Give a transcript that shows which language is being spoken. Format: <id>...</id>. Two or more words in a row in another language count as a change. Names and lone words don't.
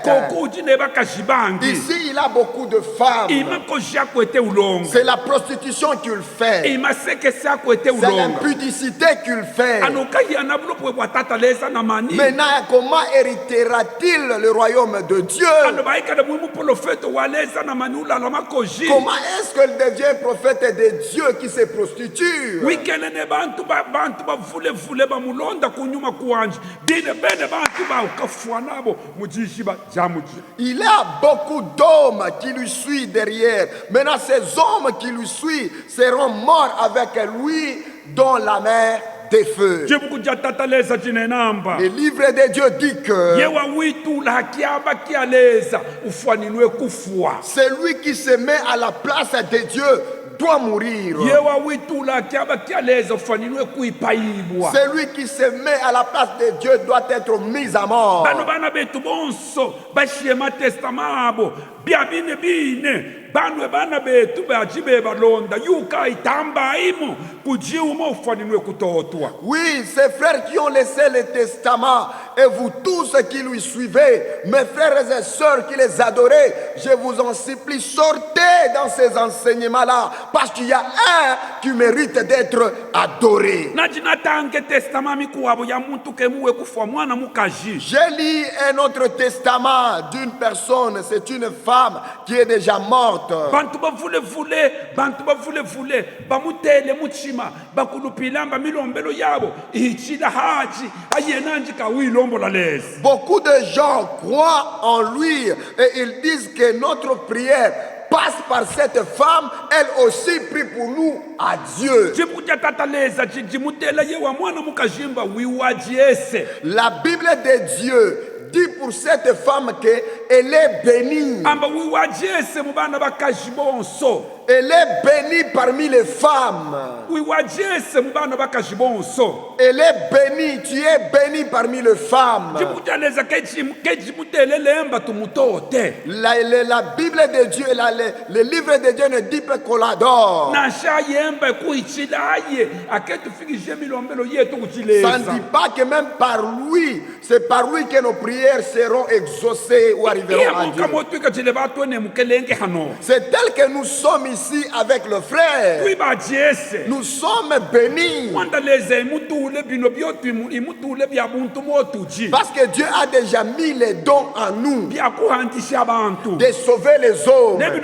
<lu>koko uji ne bakaji bangi</lu> <fr>Ici, il a beaucoup de femmes.</fr> <lu>imakoji ako ete ulongo</lu> <fr>C'est la prostitution qu'il fait.</fr> <lu>imasekese ako ete</lu> <fr>C'est</fr> <lu>ulongo</lu> <fr>l'impudicité qu'il fait.</fr> <lu>anokayana bulopwe bwa tata leza na mani</lu> <fr>Maintenant, comment héritera-t-il le royaume de Dieu?</fr> <lu>ano baikala muimuprofeto waleza na mani ulala makoji</lu> <fr>Comment est-ce qu'elle devient prophète de Dieu qui se prostitue?</fr> <lu>wikele ne bantu bavulevule bamulonda kunyuma kuwanje dine bene bantu baukafua nabo mujishiba jamuji</lu> <fr>Il a beaucoup d'hommes qui lui suivent derrière. Maintenant, ces hommes qui lui suivent seront morts avec lui dans la mer des feux.</fr> <lu>jibukuja tata leza jine namba</lu> <fr>Le livre de Dieu dit que</fr> <lu>yewa witula hakiaba kialeza ufuaninwe kufua</lu> <fr>celui qui se met à la place de Dieu doit mourir.</fr> <lu>yewa witula hakiaba kialeza ufuaninwe kuipaibwa</lu> <fr>Celui qui se met à la place de Dieu doit être mis à mort.</fr> <lu>bano bana betu bonso bashiema testama abo bia bine bine banwe bana betu bajibe balonda yuka itamba imo kujiuma ufuaninwe kutotwa</lu> <fr>Oui, ces frères qui ont laissé le testament et vous tous qui lui suivez, mes frères et sœurs qui les adorez, je vous en supplie, sortez dans ces enseignements-là parce qu'il y a un qui mérite d'être adoré.</fr> <lu>najinatange testama mikuwabo ya muntu kemuwe kufua mwana mukaji</lu> <fr>J'ai lu un autre testament d'une personne, c'est une femme qui est déjà morte.</fr> <lu>bantu bavulevule bamutele muchima bakulupilamba milombelo yabo ichila haji ayenanji kawilombola lezi</lu> <fr>Beaucoup de gens croient en lui et ils disent que notre prière passe par cette femme, elle aussi prie pour nous à Dieu.</fr> <lu>jibukuja tata leza jimutela yewa mwana mukajimba wiwajiese</lu> <fr>La Bible de Dieu dit pour cette femme qu'elle est bénie.</fr> <lu>amba wiwajiese mubana bakaji bonso</lu> <fr>Elle est bénie parmi les femmes.</fr> <lu>wiwajiese mubana bakaji bonso</lu> <fr>Elle est bénie, tu es bénie parmi les femmes.</fr> <lu>jibukuja leza kejimutele lemba tumutote</lu> <fr>La Bible de Dieu, le livre de Dieu ne dit pas qu'on l'adore.</fr> <lu>nasha yemba kuichilaye aketufikishe milombelo yetu</lu> <fr>Ça ne</fr> <lu>kuchileza</lu> <fr>dit pas que même par lui, c'est par lui que nos prières seront exaucées ou arriverons à Dieu. C'est tel que nous sommes ici avec le frère. Nous sommes bénis. Parce que Dieu a déjà mis les dons en nous de sauver les hommes.</fr>